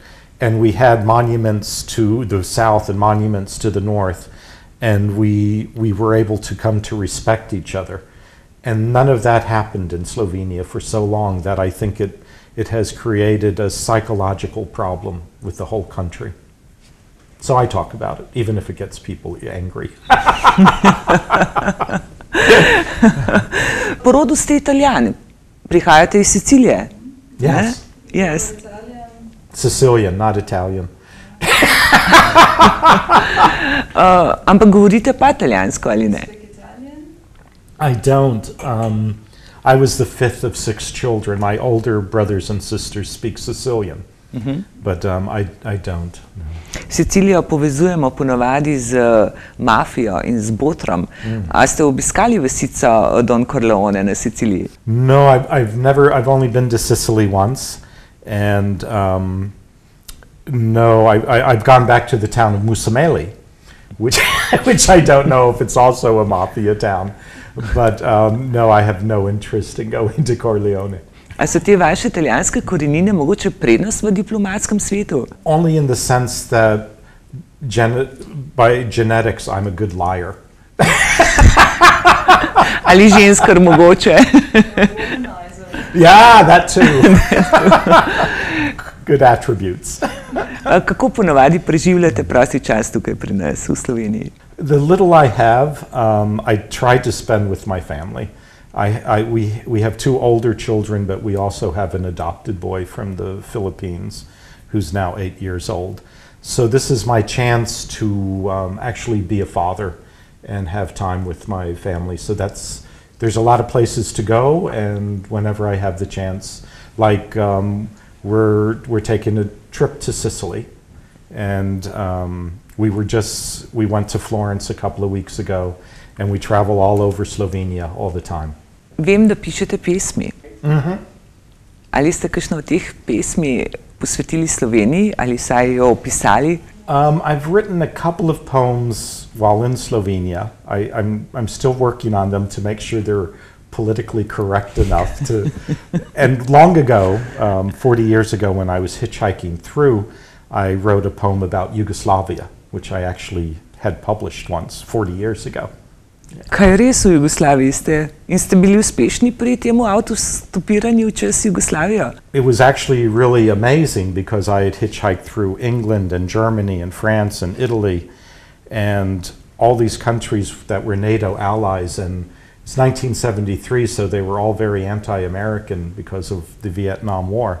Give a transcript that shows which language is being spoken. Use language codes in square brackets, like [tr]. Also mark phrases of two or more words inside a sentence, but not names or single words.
[en] And we had monuments to the south and monuments to the north, and we were able to come to respect each other. And none of that happened in Slovenia for so long that I think it has created a psychological problem with the whole country. So I talk about it, even if it gets people angry. [sl] Po rodu ste Italijan, prihajate iz Sicilije. [en] Yes. Yes. Sicilian, not Italian. [sl] Ampak govorite pa italijansko ali ne? [en] I don't. I was the fifth of six children. My older brothers and sisters speak Sicilian, but I don't. No. [sl] Sicilijo povezujemo ponavadi z mafijo in z botrom. A ste obiskali vasico Don Corleone na Siciliji? [en] No, I've only been to Sicily once, and no, I've gone back to the town of Musameli, which I don't know if it's also a mafia town, but no, I have no interest in going to Corleone. [sl] A so te vaše italijanske korenine mogoče prednost v diplomatskem svetu? [en] Only in the sense that by genetics I'm a good liar. [sl] Ali ženskar mogoče? [en] Yeah, that too. Good attributes. Kako ponavadi preživljate prosti čas tukaj pri nas v Sloveniji? The little I have, I try to spend with my family. We have two older children, but we also have an adopted boy from the Philippines who's now 8 years old. So this is my chance to actually be a father and have time with my family. So there's a lot of places to go, and whenever I have the chance, like we're taking a trip to Sicily, and we went to Florence a couple of weeks ago, and we travel all over Slovenia all the time. [sl] Vem, da pišete pesmi. Ali ste kakšno od teh pesmi posvetili Sloveniji ali saj jo opisali? [en] I've written a couple of poems while in Slovenia. I'm still working on them to make sure they're politically correct enough to. And long ago, 40 years ago, when I was hitchhiking through, I wrote a poem about Yugoslavia, which I actually had published once 40 years ago. [sl] Kaj res v Jugoslaviji ste? In ste bili uspešni pri temu avtostopiranju čez Jugoslavijo? [en] It was actually really amazing because I had hitchhiked through England and Germany and France and Italy and all these countries that were NATO allies, and it's 1973, so they were all very anti-American because of the Vietnam War.